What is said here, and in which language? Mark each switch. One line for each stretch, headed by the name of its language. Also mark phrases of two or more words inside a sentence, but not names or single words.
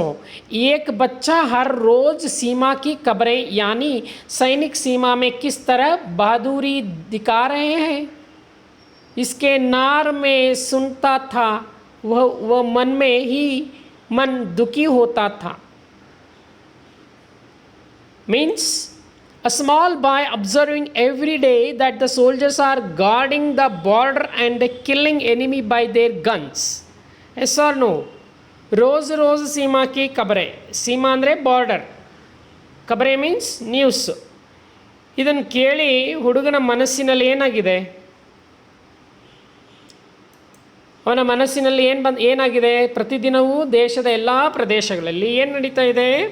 Hindi: एक बच्चा हर रोज़ सीमा की खबरें, यानी सैनिक सीमा में किस तरह बहादुरी दिखा रहे हैं, इसके नार में सुनता था. वह मन में ही मन दुखी होता था.
English: मीन्स A small boy observing every day that the soldiers are guarding the border and killing enemy by their guns. Yes or no?
Hindi: रोज़ रोज़ सीमा की खबरें.
Kannada: सीमा ಅಂದರೆ ಬಾರ್ಡರ್, ಖಬರೆ
English: means news.
Kannada: ಇದನ್ನು ಕೇಳಿ ಹುಡುಗನ ಮನಸ್ಸಿನಲ್ಲಿ ಏನಾಗಿದೆ? ಅವನ ಮನಸ್ಸಿನಲ್ಲಿ ಏನಾಗಿದೆ? ಪ್ರತಿದಿನವೂ ದೇಶದ ಎಲ್ಲ ಪ್ರದೇಶಗಳಲ್ಲಿ ಏನು ನಡೀತಾ ಇದೆ?